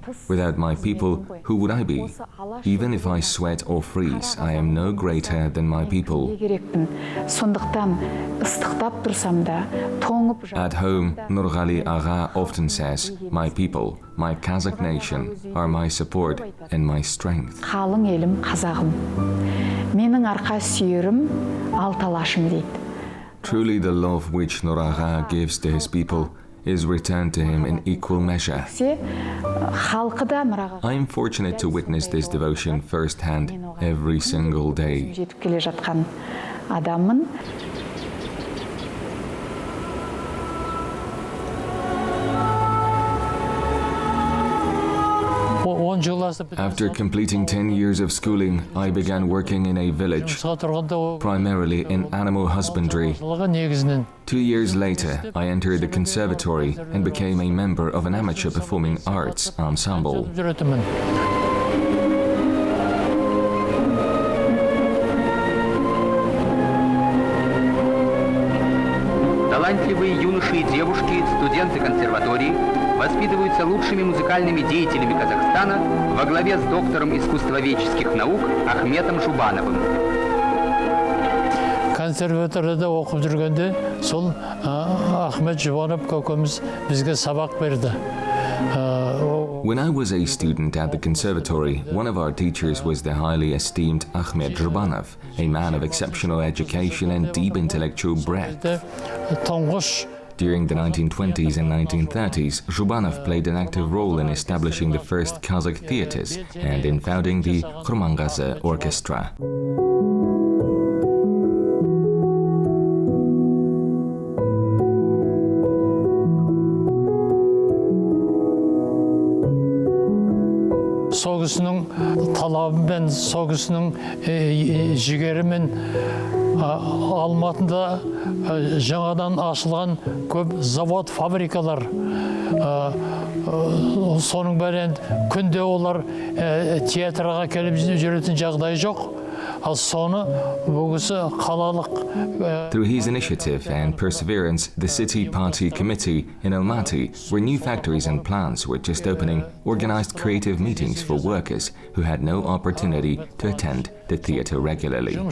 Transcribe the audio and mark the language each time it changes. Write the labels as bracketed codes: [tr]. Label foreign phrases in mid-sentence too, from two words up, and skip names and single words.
[en] Without my people, who would I be? Even if I sweat or freeze, I am no greater than my people." At home, Nurgali Agha often says, "My people, my Kazakh nation, are my support and my strength." [kk] Қалың елім Қазағым. Менің арқа сүйерім алталашым дейді. [en] Truly the love which Nuraga gives to his people is returned to him in equal measure. I am fortunate to witness this devotion firsthand every single day. [kk] Жетіп келе жатқан адаммын. [en] After completing 10 years of schooling, I began working in a village, primarily in animal husbandry. 2 years later, I entered the conservatory and became a member of an amateur performing arts ensemble. [ru] Талантливые юноши и девушки, студенты консерватории, воспитываются лучшими музыкальными деятелями Казахстана во главе с доктором искусствоведческих наук Ахметом Жубановым. [kk] Консерваторияда оқып жүргенде сол Ахмет Жұбанов көкеміз бізге сабақ берді. [en] When I was a student at the conservatory, one of our teachers was the highly esteemed Ahmet Zhubanov, a man of exceptional education and deep intellectual breadth. During the 1920s and 1930s, Zhubanov played an active role in establishing the first Kazakh theaters and in founding the Kurmangazi Orchestra. [kk] Соғысының талабымен, соғысының жігерімен Алматыда жаңадан ашылған көп завод, фабрикалар. Соның бәрін күнде олар театрға келіп жүретін жағдай жоқ. [en] Through his initiative and perseverance, the City Party Committee in Almaty, where new factories and plants were just opening, organized creative meetings for workers who had no opportunity to attend the theater regularly.